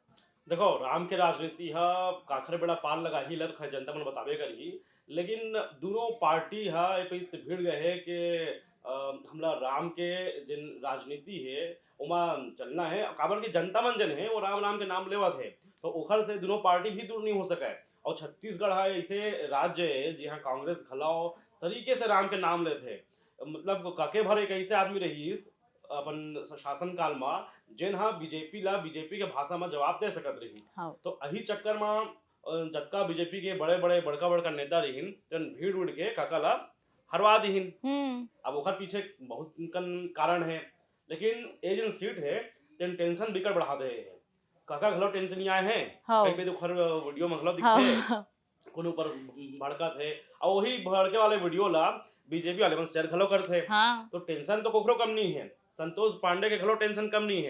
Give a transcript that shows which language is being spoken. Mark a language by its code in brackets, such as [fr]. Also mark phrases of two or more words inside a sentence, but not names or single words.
[hne] देखो राम के राजनीति हा काखर बेड़ा पार लगा ही लग जनता मन बताबे करी, लेकिन दोनों पार्टी हा ए पे भिड़ गए है कि हमला राम के जिन राजनीति है ओमा चलना है काबर की जनता मन जन है वो राम राम के नाम लेवत है, तो ओखर से दोनों पार्टी भी दूर नहीं हो सके। और छत्तीसगढ़ हा ऐसे राज्य है जहाँ कांग्रेस घलाओ तरीके से राम के नाम लेते, मतलब काके भर एक ऐसे आदमी रहीस अपन शासन काल में जेन हा बीजेपी के भाषा में जवाब दे सकत रही। हाँ। तो अही चक्कर में जतका बीजेपी के बड़े बड़े बड़का बड़का नेता रहीन जन भीड़ उड़ के काका ला हरवा दीहिन। अब ओकर पीछे बहुत कन कारण है, लेकिन ए जन सीट है जन टेंशन बिकट बढ़ा दे है। काका घलो टेंशन आए हैं कई पे ओखर वीडियो में घलो दिखते कोन ऊपर भड़कत है और वही भड़के वाले वीडियो ला बीजेपी वाले मन शेयर घलो करथे। हाँ। तो टेंशन तो कोकरो कम नहीं है, संतोष पांडे के घलो टेंशन कम नहीं है।